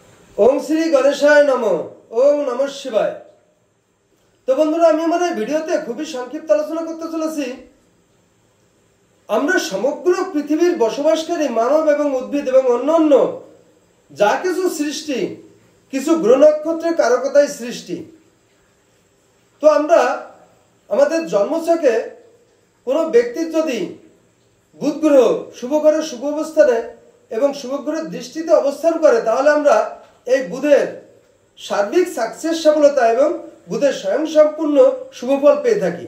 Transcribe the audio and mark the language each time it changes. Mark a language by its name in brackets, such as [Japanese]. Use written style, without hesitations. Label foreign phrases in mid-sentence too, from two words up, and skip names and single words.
[Sanskrit] ओम श्री गणेशाय नमः। ओम नमः शिवाय। [Bangla] তো বন্ধুরা আমি আমার এই ভিডিওতে খুবই সংক্ষিপ্ত আলোচনা করতে চলেছি আমরা সমগ্র পৃথিবীর বসবাসকারী মানব এবং উদ্ভিদ এবং অন্যান্য যা কিছু সৃষ্টি কিছু গ্রহ নক্ষত্রের কারকতায় সৃষ্টি। তো আমরা আমাদের জন্মছকে কোনো ব্যক্তির যদি বুধ গ্রহ শুভ গ্রহের শুভ অবস্থানে এবং শুভ গ্রহের দৃষ্টিতে অবস্থান করে তাহলে আমরা এই বুধের সার্বিক সাকসেস সফলতা এবং বুধের স্বয়ং সম্পূর্ণ শুভফল পেয়ে থাকি।